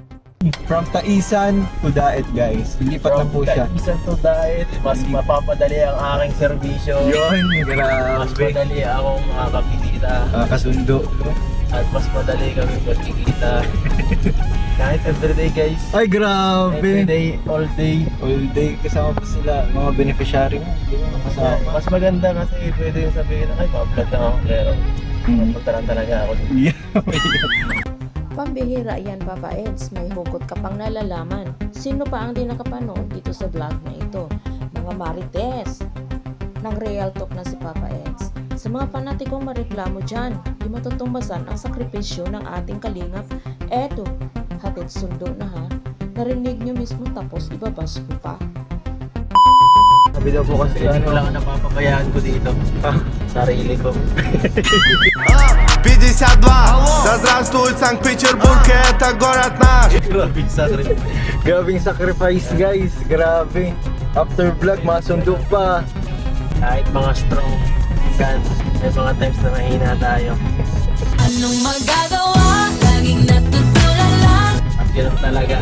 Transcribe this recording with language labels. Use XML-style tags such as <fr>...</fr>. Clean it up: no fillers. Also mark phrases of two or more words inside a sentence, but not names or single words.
<en>From Taisan to Daet guys.</en> <tl>Lilipat na po siya. Isang to diet, mas mapapadali ang aking serbisyo. Yun, Mas grabe. madali akong makakakita. Kasundo. At mas madali kami magkikita. Kahit everyday guys. Ay, grabe.</tl> <en>Everyday, all day. All day</en> <tl>kasama pa sila, mga beneficiary mo. Hindi mo kasama. Mas maganda kasi pwede yung sabihin, ay, pa-vlog lang ako. Pero, punta lang talaga ako.</tl> <en>Yeah.</en> <tl>Pambihira yan Papa Eds, may hugot ka pang nalalaman. Sino pa ang di nakapanood dito sa vlog na ito? Mga marites ng real talk na si Papa Eds. Sa mga fanatikong mareklamo dyan, di matutumbasan ang sakripisyo ng ating kalingap. Eto, hatid sundo na ha. Narinig nyo mismo tapos ibabas ko pa. Sabi daw po kasi Hindi ko lang ang napapabayaan ko dito. Sarili ko. 52.</tl> <ru>Да здравствует Санкт-Петербург, это город наш.</ru> <tl>Grabe sa sarili. grabing sacrifice guys, grabe.</tl> <en>After vlog,</en> <tl>masundo pa. Kahit mga strong minsan, may mga times na mahina tayo. Anong magagawa? Laging natutulala lang. At yun talaga.</tl>